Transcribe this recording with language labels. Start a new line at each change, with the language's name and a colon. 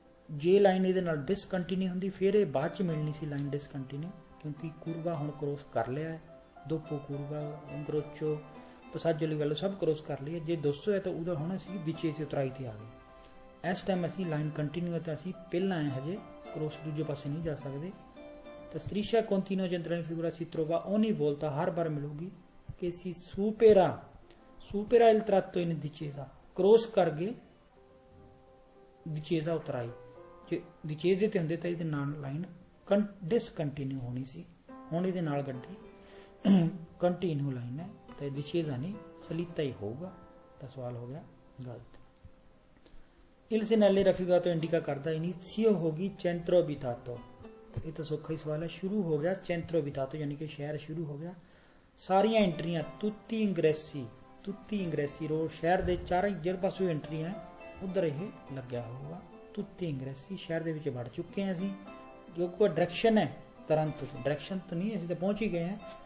Punjabi: ਜੇ ਲਾਈਨ ਇਹਦੇ ਨਾਲ ਡਿਸਕੰਟੀਨਿਊ ਹੁੰਦੀ ਫਿਰ ਇਹ ਬਾਅਦ 'ਚ ਮਿਲਣੀ ਸੀ ਲਾਈਨ ਡਿਸਕੰਟੀਨਿਊ, ਕਿਉਂਕਿ ਕੂਰਵਾ ਹੁਣ ਕ੍ਰੋਸ ਕਰ ਲਿਆ ਹੈ। ਦੋਪੋ ਕੂਰਵਾ, ਇੰਕਰੋਚੋ, ਪਸਾਜੋ ਲਿਵੈਲੋ ਸਭ ਕ੍ਰੋਸ ਕਰ ਲਈ ਹੈ। ਜੇ 200 ਹੈ ਤਾਂ ਉਹਦਾ ਹੁਣ ਅਸੀਂ ਵਿੱਚੇ ਸੇ ਉਤਰਾਈ ਤੇ ਆ ਗਏ। ਇਸ ਟਾਈਮ ਅਸੀਂ ਲਾਈਨ ਕੰਟੀਨਿਊ ਹੈ ਤਾਂ ਅਸੀਂ ਪਹਿਲਾਂ ਹੈ, ਹਜੇ ਕ੍ਰੋਸ ਦੂਜੇ ਪਾਸੇ ਨਹੀਂ ਜਾ ਸਕਦੇ।
Italian: ਤਾਂ striscia continua centrale in figura si trova ogni volta,
Punjabi: ਹਰ ਵਾਰ ਮਿਲੂਗੀ ਕਿ
Italian: si supera il tratto in discesa,
Punjabi: cross ਕਰਕੇ
Italian: discesa ਉਤਰਾਈ।
Punjabi: ਜੇ discesa ਤੇ ਹੁੰਦੇ ਤਾਂ ਇਹਦੇ ਨਾਲ ਲਾਈਨ ਡਿਸਕੰਟੀਨਿਊ ਹੋਣੀ ਸੀ, ਹੁਣ ਇਹਦੇ ਨਾਲ ਗੱਡੀ ਕੰਟੀਨਿਊ ਲਾਈਨ ਹੈ, ਤਾਂ discesa ਨਹੀਂ, ਸਲੀਤਾ ਹੀ ਹੋਊਗਾ। ਤਾਂ ਸਵਾਲ ਹੋ ਗਿਆ ਗਲਤ।
Italian: il segnale raffigurato indica
Punjabi: ਕਰਦਾ ਇਨੀਸ਼ੀਓ ਹੋਗੀ
Italian: centro abitato।
Punjabi: ਇਹ ਤਾਂ ਸੌਖਾ ਹੀ ਸਵਾਲ ਹੈ। ਸ਼ੁਰੂ ਹੋ ਗਿਆ ਚੈਂਟਰੋ ਅਬਿਤਾਤੋ, ਯਾਨੀ ਕਿ ਸ਼ਹਿਰ ਸ਼ੁਰੂ ਹੋ ਗਿਆ। ਸਾਰੀਆਂ ਐਂਟਰੀਆਂ ਤੁੱਤੀ ਇੰਗਰੈਸੀ ਰੋਡ, ਸ਼ਹਿਰ ਦੇ ਚਾਰੇ ਜਿਹੜੇ ਪਾਸੋਂ ਐਂਟਰੀਆਂ ਉਧਰ ਇਹ ਲੱਗਿਆ ਹੋਊਗਾ। ਤੁੱਤੀ ਇੰਗਰੈਸੀ, ਸ਼ਹਿਰ ਦੇ ਵਿੱਚ ਵੜ ਚੁੱਕੇ ਹਾਂ ਅਸੀਂ। ਜੋ ਕੋਈ ਡਾਇਰੈਕਸ਼ਨ ਹੈ ਤੁਰੰਤ, ਡਾਇਰੈਕਸ਼ਨ ਤਾਂ ਨਹੀਂ, ਅਸੀਂ ਤਾਂ ਪਹੁੰਚ ਹੀ ਗਏ ਹਾਂ।